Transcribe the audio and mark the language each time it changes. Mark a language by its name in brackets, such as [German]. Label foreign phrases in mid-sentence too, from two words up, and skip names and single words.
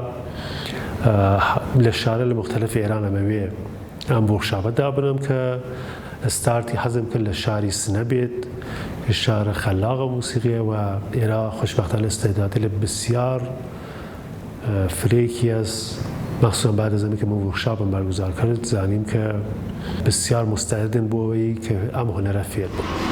[Central Kurdish] لە شارە لە مختلف ئێران ئەمەوێ ئەم وەرکشاپە دابنم کە ستارتی حەزم کرد لە شاری سنە بێت شارە خەلاقە موسیقیە و ئێرە خۆشبەختانە ئستعدادی لە بسیار فرێکی هەست [Persian] مخصوصا بعد از اینکه من ورکشاپم برگزار کرد [Central Kurdish] زانیم که بسیار مستعدن بۆ ئەوەی کە ئەم هونەرە فێر بن.